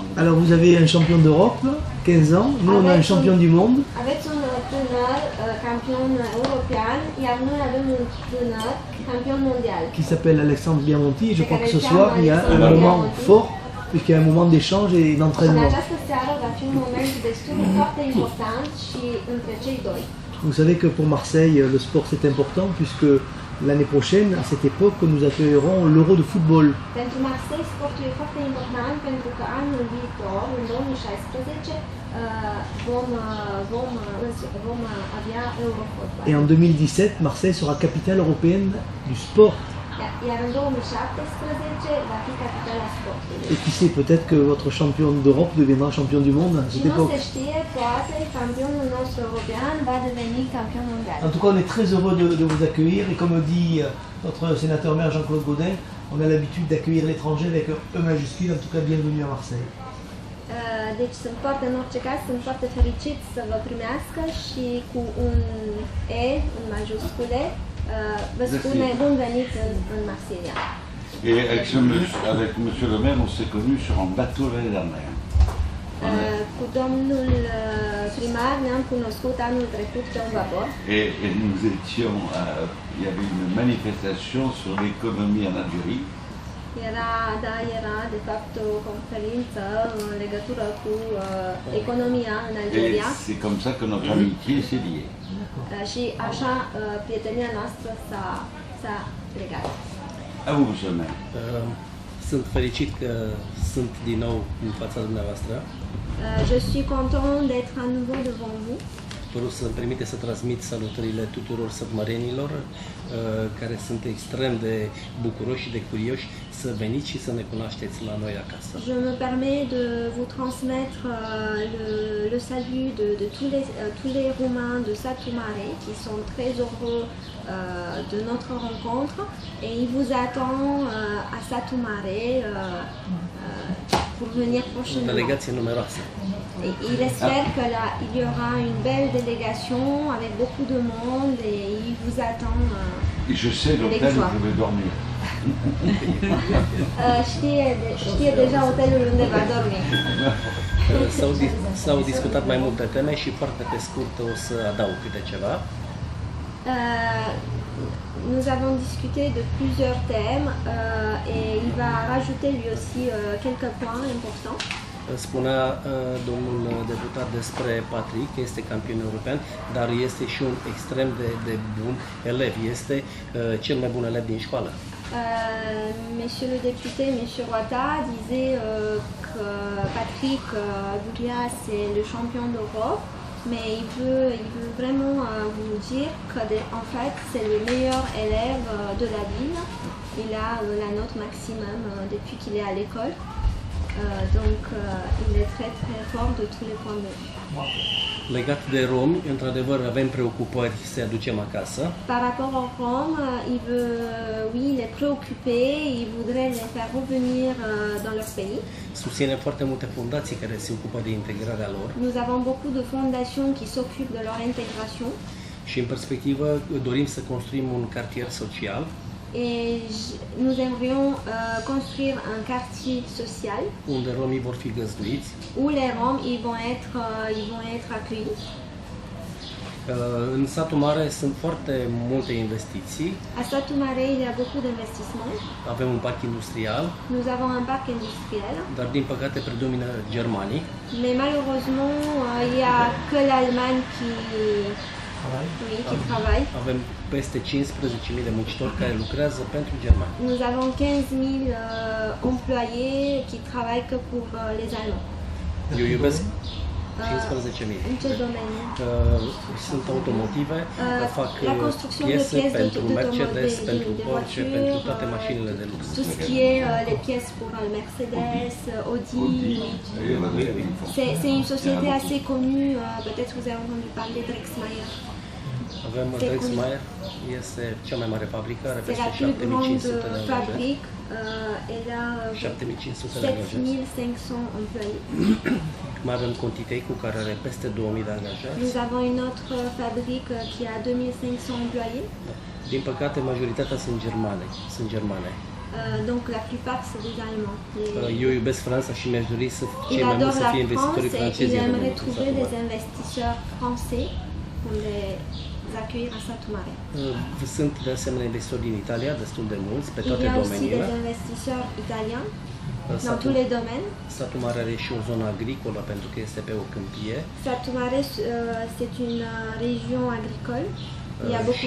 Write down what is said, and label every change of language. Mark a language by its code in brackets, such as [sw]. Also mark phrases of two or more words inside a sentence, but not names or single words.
[fr] Alors vous avez un champion d'Europe, 15 ans, nous on a un champion du monde. [ro] Aveți un tânăr campion european, iar noi avem un tânăr campion mondial. [fr] Qui s'appelle Alexandre Biamonti. Je crois que ce soir il y a un moment fort, puisqu'il y a un moment d'échange et [ro] În [fr] d'entraînement. [ro] această seară va fi un moment destul de foarte important și între cei doi. [fr] Vous savez que pour Marseille, le sport c'est important, puisque l'année prochaine, à cette époque, nous accueillerons l'Euro de football. [ro] Pentru Marseille, sportul e foarte important pentru că anul viitor, în 2016, vom avea Eurofotbal. [fr] Et en 2017, Marseille sera capitale européenne du sport. [ro] Iar în 2017 va fi capitala sportului. [fr] Et qui sait, peut-être que votre champion d'Europe deviendra champion du monde à [ro] Și [fr] cette [ro] nu [fr] époque. [ro] se știe, poate campionul nostru european va deveni campion mondial. [fr] En tout cas, on est très heureux de vous accueillir et comme dit notre sénateur maire Jean-Claude Gaudin, on a l'habitude d'accueillir l'étranger avec un E majuscule. En tout cas, bienvenue à Marseille. [ro] Deci în orice caz, sunt foarte fericit să vă primească și cu un E în majuscule vă spune bun venit în Marsilia. [fr] Et avec monsieur le maire, on s'est connus sur un bateau l'année dernière. [ro] Cu domnul primar ne-am cunoscut anul trecut pe un vapor. [fr] Et nous étions, il y avait une manifestation sur l'économie en Algérie. [ro] Era de fapt o conferință în legătură cu economia în Algeria. [fr] Et c'est comme ça que notre amitié s'est liée. [ro] Și așa prietenia noastră s-a legat. [fr] À vous, monsieur le maire. [ro] Sunt fericit că sunt din nou în fața dumneavoastră. [fr] Je suis content d'être à nouveau devant vous. [ro] Vreau să-mi permite să transmit salutările tuturor sătmărenilor care sunt extrem de bucuroși și de curioși să veniți și să ne cunoașteți la noi acasă. [fr] Je me permets de vous transmettre le salut de tous les Roumains de Satu Mare qui sont très heureux de notre rencontre et il vous attend à Satu Mare pour venir prochainement. [ro] Delegație numeroasă. [fr] Et il espère qu'il y aura une belle délégation avec beaucoup de monde et il vous attend. Et je sais l'hôtel où je vais dormir. [ro] Știe deja hotelul unde va dormi. S-au discutat mai multe teme și foarte pe scurt o să adaug câte ceva. [fr] Nous avons discuté de plusieurs thèmes et il va rajouter lui aussi quelques points importants. [ro] Spunea domnul deputat despre Patrick, că este campion european, dar este și un extrem de bun elev. Este cel mai bun elev din școală. [fr] Monsieur le député, Monsieur Roata disait que Patrick Bouria c'est le champion d'Europe, mais il veut vraiment vous dire que en fait c'est le meilleur élève de la ville. Il a la note maximum depuis qu'il est à l'école. Donc il est très très fort de tous les points de vue. [ro] Legat de romi, într-adevăr avem preocupări să-i aducem acasă. [fr] Par rapport aux Roms, il est préoccupé, il voudrait les faire revenir dans leur pays. [ro] Susține foarte multe fundații care se ocupă de integrarea lor. [fr] Nous avons beaucoup de fondations qui s'occupent de leur intégration. [ro] Și în perspectivă dorim să construim un cartier social. [fr] Et nous aimerions construire un quartier social [ro] unde romii vor fi găzduiți, [fr] où les Roms ils vont être accueillis. [ro] În Satul Mare sunt foarte multe investiții. [fr] À Satu Mare, il y a beaucoup d'investissements. [ro] Avem un parc industrial. [fr] Nous avons un parc industriel. [ro] Dar din păcate predomină germanii. [fr] Mais malheureusement, il y a que l'Allemagne qui travaille. [ro] Avem peste 15.000 de muncitori care lucrează pentru germani. [fr] Nous avons 15 000 employés qui travaillent que pour les Allemands. [ro] Eu iubesc 15.000. În ce domeniu? Sunt automotive, fac [fr] la construction de [ro] piese [fr] pièces [ro] pentru Mercedes, de pentru Porsche, pentru toate mașinile de lux. [fr] Tout ce qui est les pièces pour Mercedes, Audi. C'est une société assez connue, peut-être vous avez entendu parler Drexmayer. [ro] Avem Drexmayer, este cea mai mare fabrică, are [fr] C'est [ro] peste [fr] la plus [ro] 7500 [fr] grande [ro] de angajați. [fr] fabrique, elle a [ro] 7500 de angajați. [fr] 7500 employés. [ro] Mai avem Contitei cu care are peste 2000 de angajați. [fr] Nous avons une autre fabrique qui a 2500 employés. [ro] Din păcate, majoritatea sunt germane. [fr] Donc la plupart c'est des Allemands. [ro] Eu iubesc Franța și mi-aș dori să [fr] Il [ro] cei mai mulți [fr] adore [ro] să [fr] la [ro] fie investitorii [fr] France et [ro] francezi [fr] il [ro] în [fr] aimerait [ro] România. [fr] trouver des investisseurs français pour les accueillir à Satu Mare. [ro] Sunt de asemenea investitori din Italia, destul de mulți, pe [fr] Il [ro] toate [fr] y a aussi [ro] domeniile. [fr] des investisseurs italiens dans tous les domaines. [ro] Satul Mare are și o zonă agricolă pentru că este pe o câmpie. [fr] Satu Mare c'est une région agricole. Il y a beaucoup